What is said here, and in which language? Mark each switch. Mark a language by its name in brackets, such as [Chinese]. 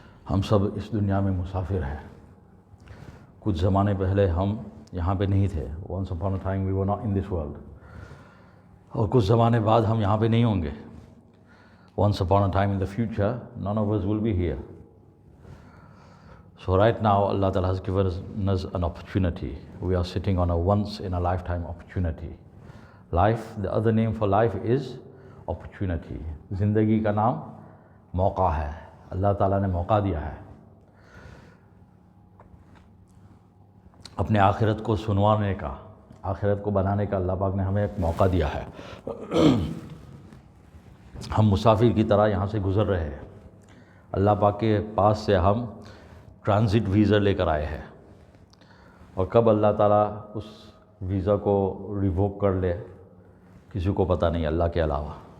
[Urdu] ہم سب اس دنیا میں مسافر ہیں۔ کچھ زمانے پہلے ہم یہاں پہ نہیں تھے۔ [English] once upon a time we were not in this world۔ [Urdu] اور کچھ زمانے بعد ہم یہاں پہ نہیں ہوں گے۔ [English] once upon a time in the future none of us will be here۔ So right now Allah Ta'ala has given us an opportunity. We are sitting on a once in a lifetime opportunity. Life, the other name for life is opportunity۔ [Urdu] زندگی کا نام موقع ہے۔ اللہ تعالیٰ نے موقع دیا ہے، اپنے آخرت کو سنوانے کا، آخرت کو بنانے کا اللہ پاک نے ہمیں ایک موقع دیا ہے۔ ہم مسافر کی طرح یہاں سے گزر رہے ہیں۔ اللہ پاک کے پاس سے ہم ٹرانزٹ ویزا لے کر آئے ہیں، اور کب اللہ تعالیٰ اس ویزا کو ریووک کر لے کسی کو پتہ نہیں، اللہ کے علاوہ۔